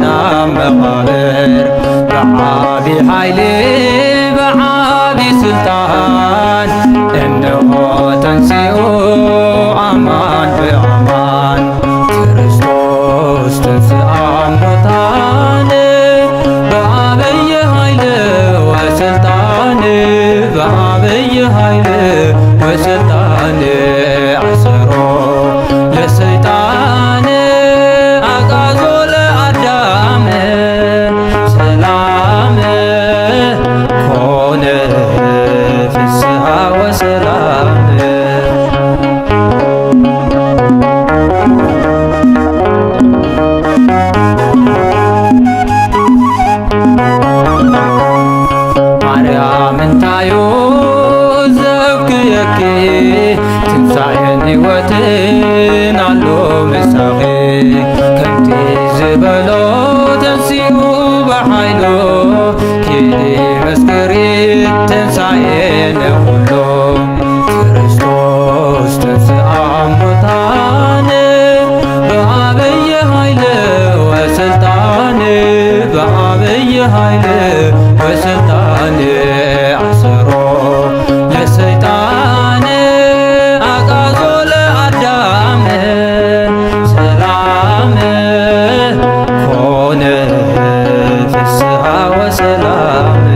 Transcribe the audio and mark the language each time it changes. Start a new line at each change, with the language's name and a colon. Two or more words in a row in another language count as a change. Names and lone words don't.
Geez: መቃብር በዐቢይ ኃይል በዐቢይ ስልጣን እነሆ ተንሥኡ አማን በአማን ክርስቶስ ተንሥአ እሙታን በዐቢይ ኃይል ወሥልጣን በዐቢይ ኃይል ወሥልጣን አሰሮ ለሰይጣን አግዓዞ ለአዳም ሰላም ኮነ ፍስሐ ወሰላም
Tigrinya: ማርያም እንታዮ ዘብክየኪ ትንሣኤን ሕይወትን አሎ ምሳኺ ከምቲ ዝበሎ ተንሥኡ በኃይሉ ኪዲ መስክሪ ትንሣኤነ ኩሉ
Geez: ክርስቶስ ተንሥአ እሙታን በዐቢይ ኃይል ወሥልጣን በዐቢይ ኃይል ወሥልጣን አሰሮ ለሰይጣን አግዓዞ ለአዳም ሰላም ኮነ ፍስሐ ወሰላም